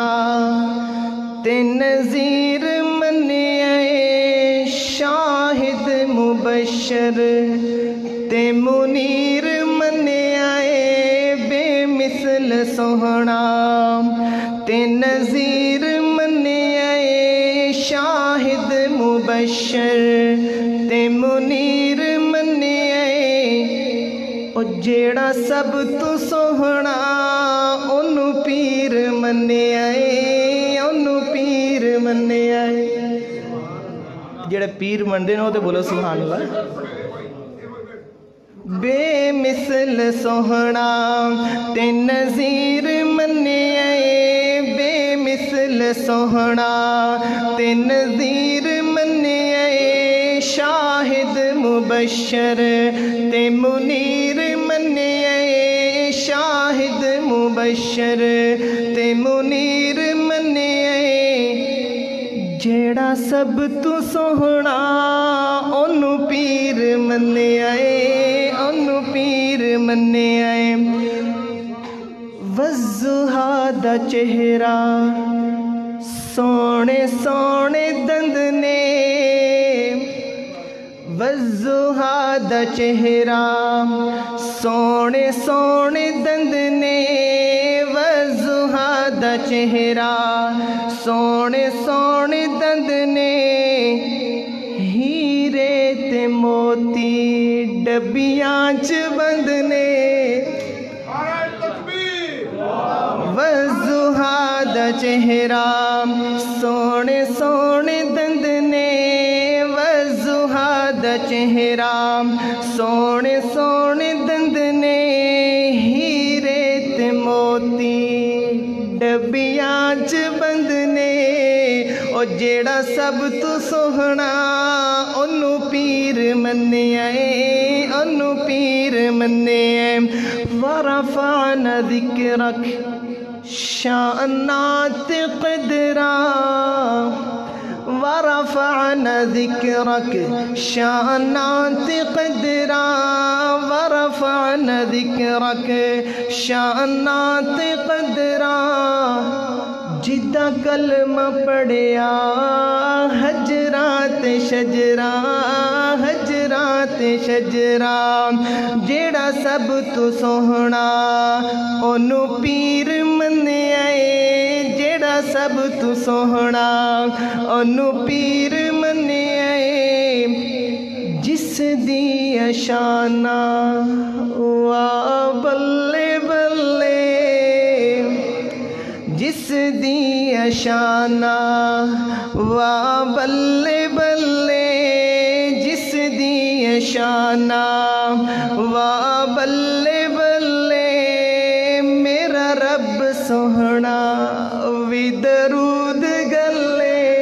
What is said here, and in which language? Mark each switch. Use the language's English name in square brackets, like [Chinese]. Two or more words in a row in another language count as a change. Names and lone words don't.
[Punjabi] تے نظیر منیا اے شاہد مبشر تے منیر منیا اے بے مثل سوہنا تے نظیر منیا اے شاہد مبشر تے منیر منیا اے او جیڑا سب تو سوہنا اونوں پیر منیا اے اونوں پیر منیا اے جیڑے پیر مندے نے او تے بولو [Arabic] سبحان اللہ [Punjabi] بے مثل سوہنا تے نظیر منیا اے بے مثل سوہنا تے نظیر منیا اے شاہد مبشر تے منیر منیا اے شاہد مبشر تے منیر منیا اے جیڑا سب تو سوہنا اونوں پیر منیا اے اونوں پیر منیا اے والضحیٰ دا چہرہ سونے سونے دند نے والضحیٰ دا چہرہ سونے سونے دند نے والضحیٰ دا چہرہ سونے سونے دند نے ہیرے تے موتی ڈبیاں چ بند نے والضحیٰ دا چہرہ سونے سونے دند نے والضحیٰ دا چہرہ سونے سونے دند نے ہیرے تے موتی ڈبیاں چ بند نے او جیڑا سب تو سوہنا اونوں پیر منیا اے اونوں پیر منیا اے [Arabic] ورفعنا ذکرک [Punjabi] شانات قدرا [Arabic] ورفعنا ذکرک [Punjabi] شانات قدرا [Arabic] رفعن ذکرک [Punjabi] شانات قدراں جدا کلمہ پڑھیا حجرات شجرا حجرات شجرا جیڑا سب تو سوہنا اونوں پیر منیا اے جیڑا سب تو سوہنا اونوں پیر منیا اے جس دی شانہ واہ بلے بلے جس دی شانہ واہ بلے بلے جس دی شانہ واہ بلے بلے میرا رب سوہنا وی درود گلے